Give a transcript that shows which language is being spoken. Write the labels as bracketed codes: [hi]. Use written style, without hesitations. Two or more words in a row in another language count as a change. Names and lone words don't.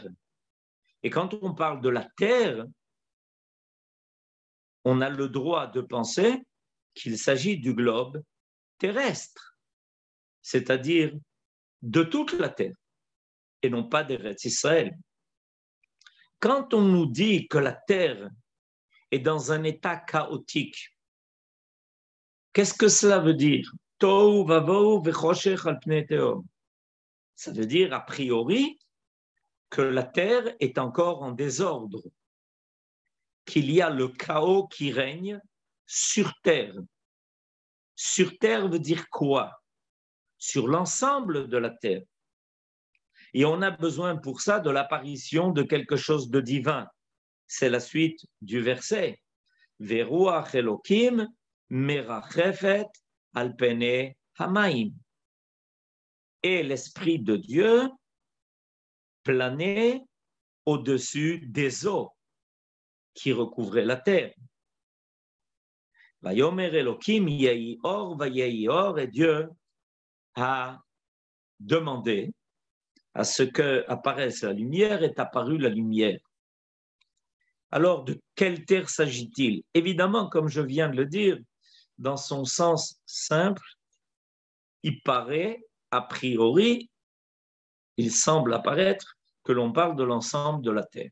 [fr] Et quand on parle de la terre, on a le droit de penser qu'il s'agit du globe terrestre, c'est-à-dire de toute la terre, et non pas d'Eretz Israël. Quand on nous dit que la terre est dans un état chaotique, qu'est-ce que cela veut dire? [he] תהו ובהו וחשך על פני תהום. [fr] Ça veut dire, a priori, que la terre est encore en désordre, qu'il y a le chaos qui règne sur terre. Sur terre veut dire quoi? Sur l'ensemble de la terre. Et on a besoin pour ça de l'apparition de quelque chose de divin. c'est la suite du verset. [he] ורוח אלהים מרחפת על פני המים. [fr] Et l'Esprit de Dieu planait au-dessus des eaux qui recouvraient la terre. [he] ויאמר אלהים יהי אור ויהי אור, [fr] et Dieu a demandé à ce que apparaisse la lumière, est apparue la lumière. Alors, de quelle terre s'agit-il? Évidemment, comme je viens de le dire, dans son sens simple, il paraît, a priori, il semble apparaître que l'on parle de l'ensemble de la terre.